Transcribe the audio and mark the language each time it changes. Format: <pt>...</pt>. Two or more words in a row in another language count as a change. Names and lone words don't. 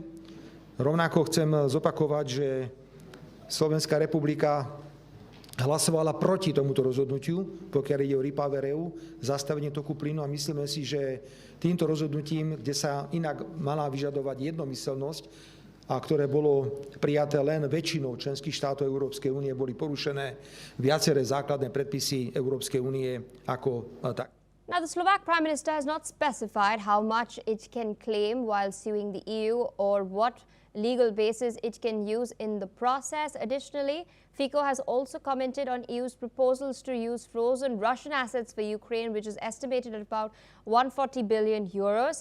<sk>Rovnako chcem zopakovať, že Slovenská republika hlasovala proti tomuto rozhodnutiu, pokiaľ ide o REPowerEU, zastavenie toku plynu, a myslíme si, že týmto rozhodnutím, kde sa inak mala vyžadovať jednomyseľnosť a ktoré bolo prijaté len väčšinou členských štátov Európskej únie, boli porušené viaceré základné predpisy Európskej únie ako tak.</sk> <en>Now, the Slovak Prime Minister has not specified how much it can claim while suing the EU or what legal basis it can use in the process. Additionally, Fico has also commented on EU's proposals to use frozen Russian assets for Ukraine, which is estimated at about 140 billion euros.</en>